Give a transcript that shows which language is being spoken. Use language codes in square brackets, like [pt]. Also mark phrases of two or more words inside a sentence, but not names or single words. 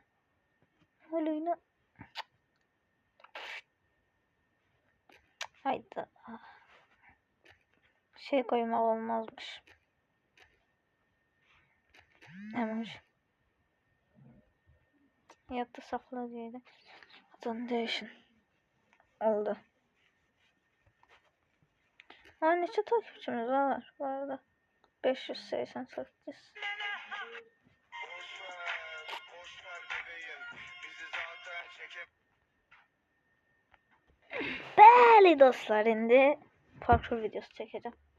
[tr] Öyle. Haydi. şey koymak olmazmış. Emoji. Yattı sakla diyelim. Adını değişin. Oldu. [az] Neçə takipçimiz var bu arada? 588. Bəli dostlar, indi parkur videosu çəkəcəm.